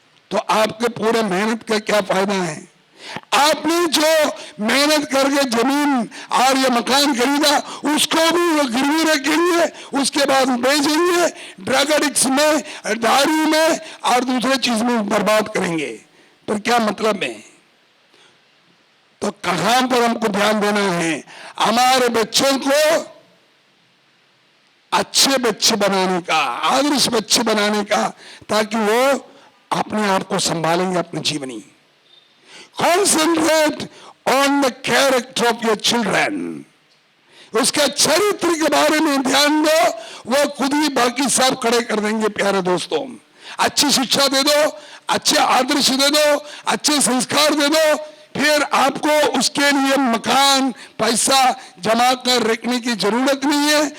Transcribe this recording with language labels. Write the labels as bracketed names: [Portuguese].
[Hindi] तो आपके पूरे मेहनत का क्या फायदा है? आपने जो मेहनत करके जमीन और ये मकान खरीदा उसको भी वो गिरवी रखेंगे, उसके बाद बेचेंगे, ड्रग एडिक्ट्स में, दारू में और दूसरे चीज में बर्बाद करेंगे। तो क्या मतलब है? तो कहां पर हमको ध्यान देना है? हमारे बच्चों को अच्छे बच्चे बनाने का, आदर्श बच्चे बनाने का, ताकि वो अपने आप को संभालेंगे अपने जीवनी। [English] Concentrate on the character of your children. [Hindi] उसका चरित्र के बारे में ध्यान दो, वो खुद ही बाकी सब खड़े कर देंगे। प्यारे दोस्तों, अच्छी शिक्षा दे दो, अच्छे आदर्श दे दो, अच्छे संस्कार दे दो, फिर आपको उसके लिए मकान पैसा जमा कर रखने की जरूरत नहीं है।